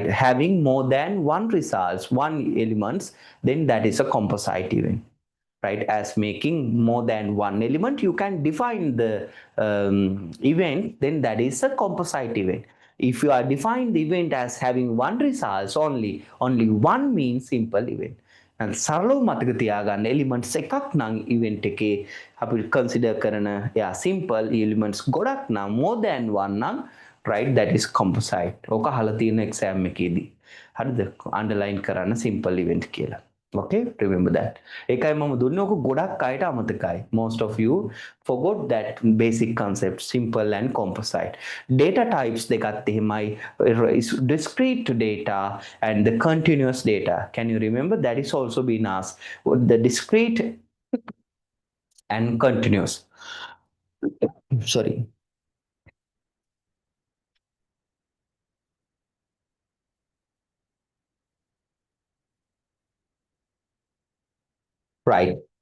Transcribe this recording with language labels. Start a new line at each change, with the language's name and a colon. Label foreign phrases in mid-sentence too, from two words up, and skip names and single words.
English: Having more than one results, one elements, then that is a composite event, right? As making more than one element, you can define the event, then that is a composite event. If you are define the event as having one results only one means simple event.
Sinhala: And සරලව මතක තියාගන්න elements එකක් නම් event එකේ අපි consider කරන
English: simple elements
Sinhala: ගොඩක් නම්
English: more than one
Sinhala: නම්
English: right, that is composite.
Sinhala: ඕක අහලා තියෙන exam එකේදී. හරිද? underline කරන්න
English: simple event
Sinhala: කියලා.
English: Okay, remember that.
Sinhala: ඒකයි මම දුන්නේ ඕක ගොඩක් අයට අමතකයි.
English: Most of you forgot that basic concept, simple and composite. Data types
Sinhala: දෙකත් එහෙමයි,
English: is discrete data and the continuous data. Can you remember? That is also been asked. The discrete and continuous. Sorry. Right.